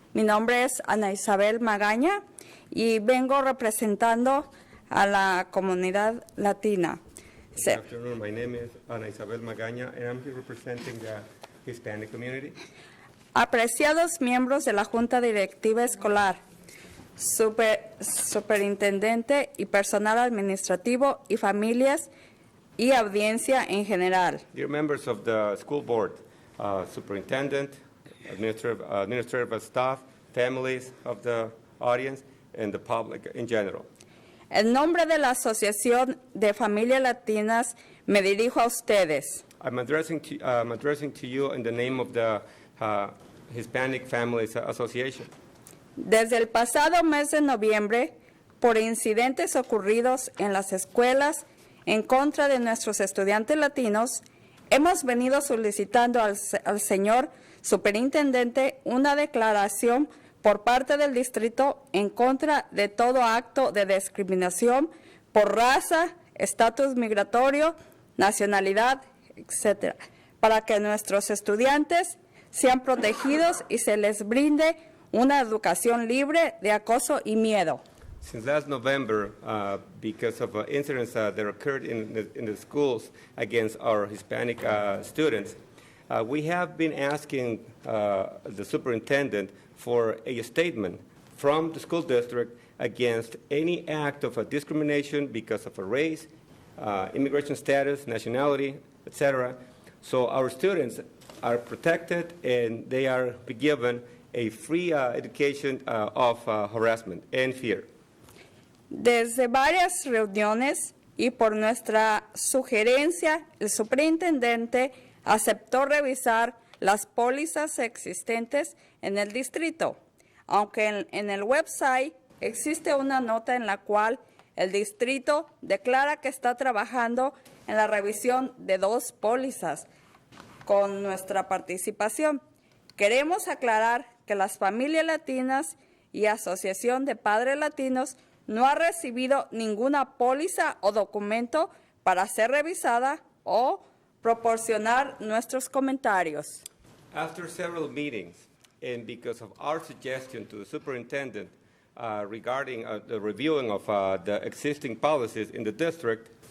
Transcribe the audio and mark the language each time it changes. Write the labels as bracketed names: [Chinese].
[Spanish] Mi nombre es Ana Isabel Magaña y vengo representando a la comunidad latina. [English] Good afternoon. My name is Ana Isabel Magaña, and I'm here representing the Hispanic community. [Spanish] Apreciados miembros de la Junta Directiva Escolar, superintendente y personal administrativo y familias y audiencia en general. [English] Dear members of the school board, superintendent, administrative staff, families of the audience, and the public in general. [Spanish] En nombre de la Asociación de Familias Latinas, me dirijo a ustedes. [English] I'm addressing to you in the name of the Hispanic Families Association. [Spanish] Desde el pasado mes de noviembre, por incidentes ocurridos en las escuelas en contra de nuestros estudiantes latinos, hemos venido solicitando al señor superintendente una declaración por parte del distrito en contra de todo acto de discriminación por raza, estatus migratorio, nacionalidad, etc., para que nuestros estudiantes sean protegidos y se les brinde una educación libre de acoso y miedo. [English] Since last November, because of incidents that occurred in the schools against our Hispanic students, we have been asking the superintendent for a statement from the school district against any act of discrimination because of a race, immigration status, nationality, etc. So our students are protected and they are given a free education of harassment and fear. [Spanish] Desde varias reuniones y por nuestra sugerencia, el superintendente aceptó revisar las pólizas existentes en el distrito, aunque en el website existe una nota en la cual el distrito declara que está trabajando en la revisión de 2 pólizas con nuestra participación. Queremos aclarar que las familias latinas y Asociación de Padres Latinos no ha recibido ninguna póliza o documento para ser revisada o proporcionar nuestros comentarios. [English] After several meetings, and because of our suggestion to the superintendent regarding the reviewing of the existing policies in the district,